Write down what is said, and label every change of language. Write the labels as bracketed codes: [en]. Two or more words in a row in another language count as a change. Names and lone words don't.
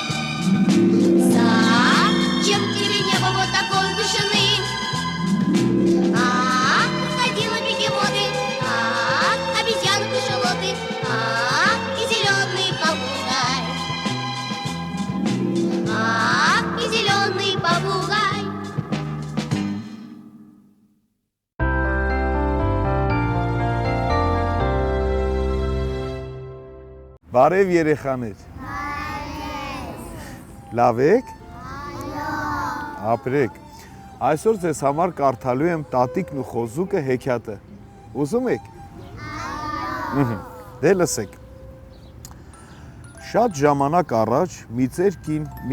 [ru] Зачем тебе небо вот такой вышины? Крокодилы, бегемоты, обезьяны, кашалоты, и зеленый попугай, и зеленый попугай. [hy] Բարև երեխաներ։ Լավ եք։ Ապրեք։ Այսօր ձեզ համար կարդալու եմ Տատիկն ու խոզուկը հեքիաթը։ Ուզում եք։ Դե լսեք։ Շատ ժամանակ առաջ մի ծեր կին մի